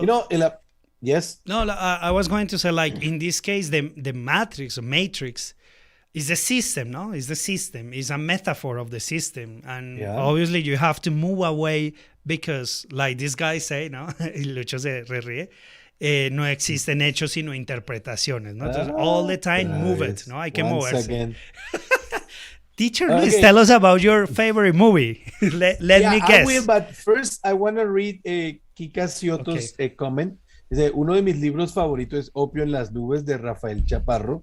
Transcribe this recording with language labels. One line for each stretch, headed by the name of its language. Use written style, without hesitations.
English: you know, yes. No, I was going to say, like in this case, the Matrix or Matrix is the system, no? It's the system. It's a metaphor of the system, and obviously you have to move away because, like this guy say, no,
Spanish: y Lucho se ríe. No existen hechos sino interpretaciones, ¿no? Entonces,
English: all the time move it,
Spanish: ¿no? Hay que moverse.
English: Again. Teacher, Luis, tell us about your favorite movie. Let me guess. I will, but first I want to read Kika Cioto's comment.
Spanish: Dice, uno de mis libros favoritos es Opio en las nubes de Rafael Chaparro.